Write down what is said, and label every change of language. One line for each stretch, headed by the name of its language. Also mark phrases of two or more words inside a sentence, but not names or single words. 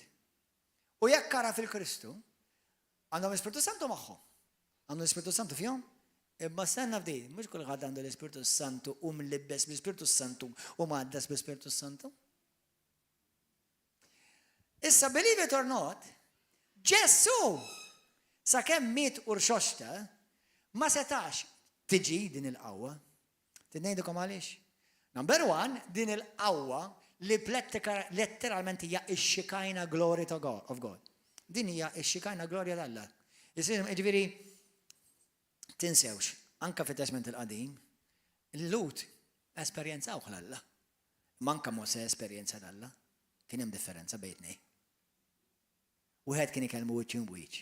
Maltese: U jekk ara fil-Kristu, għandhom l-Ispirtu Santu magħhom. Għandhom l-Ispirtu Santu fihom? Imma stanna f'di, mhux kulħadd għandu l-Ispirtu Santu u mlibbes bl-Ispirtu Santu u m'għaddas bl-Ispirtu Santu. Issa,
English: believe it or not,
Maltese: Ġesu sakemm miet urxoxta ma setax tiġi din il-qawwa. Ngħidilkom għaliex.
English: Number one,
Maltese: din il-qawwa li letteralment hija x-
English: Shekinah glory of God.
Maltese: Din hija x-
English: Shekinah glory
Maltese: tal-Alla. Jiġifieri tinsewx, anka fit-Testament il-Qadim, il-Lut esperjenzawh l-Alla. Manka Mose esperjenza l-Alla. Kien hemm differenza bejtnej. Wieħed kien ikellmu wiċċ in wiċċ.